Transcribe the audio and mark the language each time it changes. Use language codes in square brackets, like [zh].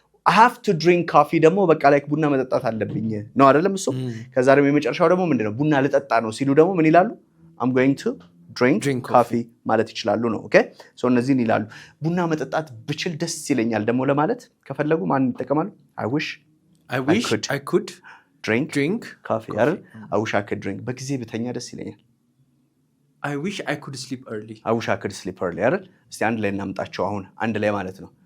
[en] I have to drink coffee [am] ደግሞ በቃ like ቡና መጠጣት አለብኝ ነው አይደለም እሱ ከዛ ደግሞ የመጨረሻው ደግሞ ምንድነው ቡና ልጠጣ ነው ሲሉ ደግሞ ምን ይላሉ [en] I'm going to drink coffee [am] ማለት ይችላሉ ነው ኦኬ ሶ እነዚህን ይላሉ ቡና መጠጣት ብችል ደስ ይለኛል ደግሞ ለማለት ከፈለጉ ማን ይጠቀማሉ I wish [en] I could drink coffee አይደል I wish I could drink [am] በጊዜ ብተኛ ደስ ይለኛል [en] I wish I could sleep early I wish I could sleep early [am] አይደል እስቲ አንድ ላይ እናምጣቸው አሁን አንድ ላይ ማለት ነው